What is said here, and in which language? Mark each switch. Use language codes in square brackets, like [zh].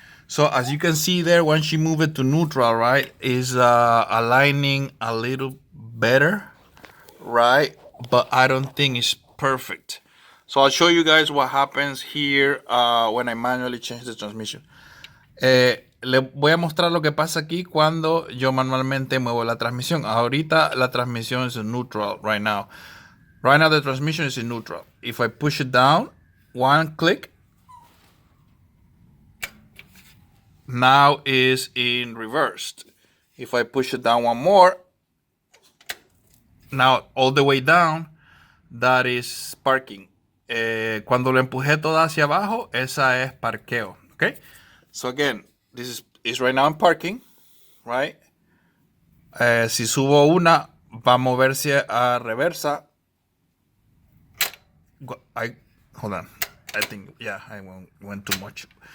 [en] So as you can see there, once you move it to neutral, right, is aligning a little better, right? But I don't think it's perfect. So I'll show you guys what happens here when I manually change the transmission. [es] Le voy a mostrar lo que pasa aquí cuando yo manualmente muevo la transmisión. Ahorita la transmisión es en neutral [en] right now. Right now the transmission is in neutral. If I push it down, one click, now is in reversed. If I push it down one more, now all the way down, that is parking. [es] Cuando lo empujé todo hacia abajo, esa es parqueo. [en] Okay. So again, this is right now in parking, right? [es] Si subo una, va a moverse a reversa. [en] Hold on. I think, yeah, I went too much.